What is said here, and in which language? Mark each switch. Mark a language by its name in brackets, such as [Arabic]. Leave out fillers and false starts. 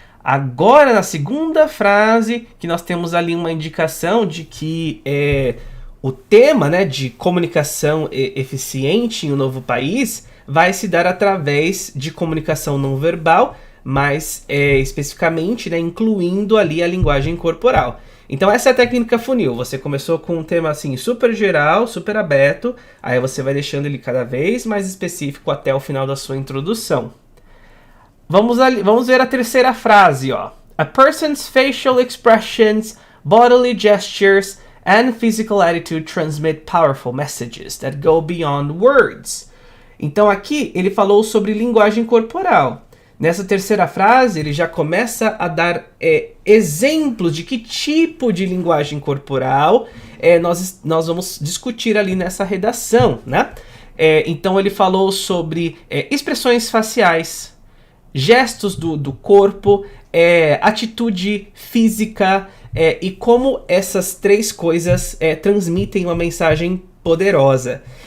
[Portuguese] Agora, na segunda frase, que nós temos ali uma indicação de que o tema, né, de comunicação eficiente em um novo país vai se dar através de comunicação não verbal, mas especificamente, né, incluindo ali a linguagem corporal. Então essa é a técnica funil. Você começou com um tema assim super geral, super aberto, aí você vai deixando ele cada vez mais específico até o final da sua introdução. Vamos ver a terceira frase, ó. [English] A person's facial expressions, bodily gestures and physical attitude transmit powerful messages that go beyond words. [Portuguese] Então aqui ele falou sobre linguagem corporal. Nessa terceira frase, ele já começa a dar exemplos de que tipo de linguagem corporal nós vamos discutir ali nessa redação, né? Então ele falou sobre expressões faciais, gestos do corpo, atitude física e como essas três coisas transmitem uma mensagem poderosa.